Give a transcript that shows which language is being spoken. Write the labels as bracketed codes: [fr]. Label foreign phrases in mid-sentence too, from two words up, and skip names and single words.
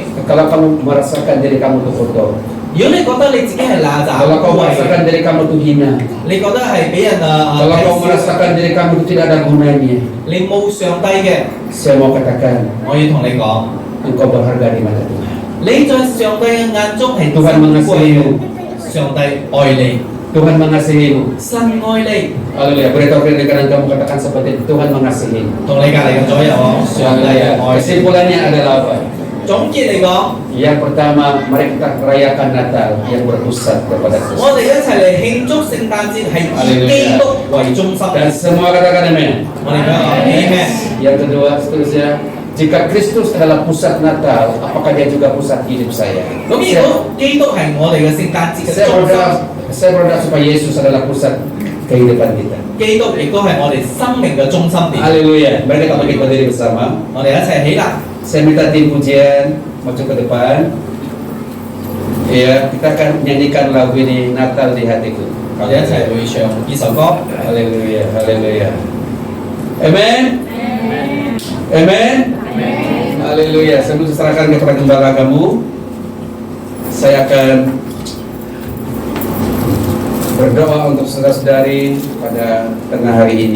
[id] kalau kamu merasakan diri kamu itu kotor, [yue] 如果你覺得你自己係邋遢、 [id] kalau kamu [yue] 污穢， [id] merasakan diri kamu itu hina, [yue] 你覺得係俾人 [id] kalau kamu [yue] 睇 [id] merasakan diri kamu itu tidak ada gunanya, [yue] 你冇上帝嘅， [id] saya mau katakan, [yue] 我要同你講， [id] engkau berharga di mata Tuhan. [yue] 你在上帝嘅眼中係 [id] Tuhan [yue] 珍貴嘅， [id] mengasihimu, [yue] 上帝愛你， [id] Tuhan mengasihimu. [yue] 神愛你。 [id] Haleluya. Beritahu kiri kanan kamu katakan seperti itu, Tuhan mengasihimu. [yue] 同你隔離嘅左右講，上帝係 [id] Haleluya. [yue] 愛你。 [id] Kesimpulannya adalah apa? [yue] 總結嚟講， [id] Yang pertama, mari kita rayakan Natal yang berpusat kepada [yue] 我 [id] Kristus. [yue] 哋一齊嚟慶祝聖誕節係以基督為中心。 [id] Dan semua katakan amin. [yue] 我哋講 Amen。 [id] Yang kedua, seterusnya, jika Kristus adalah pusat Natal, apakah dia juga pusat hidup saya? [yue] 咁如果基督係我哋嘅聖誕節嘅 [id] Saya [yue] 中心， [id] berdoa supaya Yesus adalah pusat kehidupan kita. [yue] 基督亦都係我哋生命嘅中心點。 [id] Haleluya. Mari kita bangkit berdiri bersama. [yue] 我哋一齊起立， [id] Saya minta tim pujian maju ke depan. Ya, kita akan nyanyikan lagu ini Natal di hatiku. [yue] 我哋一齊會唱呢首歌。 [id] Haleluya, haleluya. Amen. Amen. Haleluya. Sebelum saya serahkan kepada gembala kamu, saya akan berdoa untuk saudara-saudari pada tengah hari ini.